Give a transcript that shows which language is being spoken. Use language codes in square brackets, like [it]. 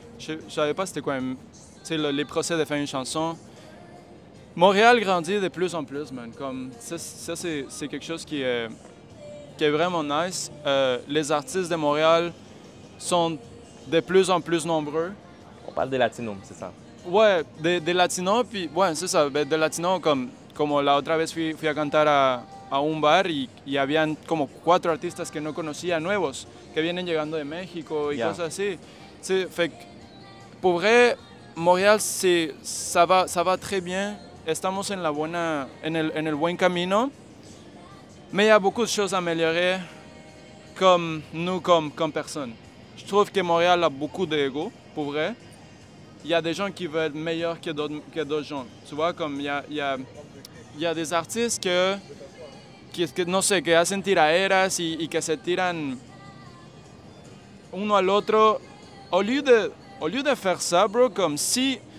[fr] Je savais pas c'était quoi les procès de faire une chanson. Montréal grandit de plus en plus, man. Comme, ça c'est quelque chose qui est vraiment nice. Les artistes de Montréal sont de plus en plus nombreux. On parle des latinos, c'est ça? Ouais, des latinos, puis ouais, c'est ça, de latinos, comme [es] la otra vez fui a cantar a un bar y habían como 4 artistas que no conocía nuevos, que vienen llegando de México y cosas así. [fr] Fait que, pour vrai, Montréal, ça va très bien. [es] Estamos en el buen camino. [fr] Mais il y a beaucoup de choses à améliorer comme nous, comme personne. Je trouve que Montréal a beaucoup d'ego, pour vrai. Il y a des gens qui veulent être meilleurs que d'autres gens. Tu vois, comme il y a des artistes que [es] no sé, que hacen tiraderas y que se tiran uno al otro. [fr] Au lieu de faire ça, bro, comme si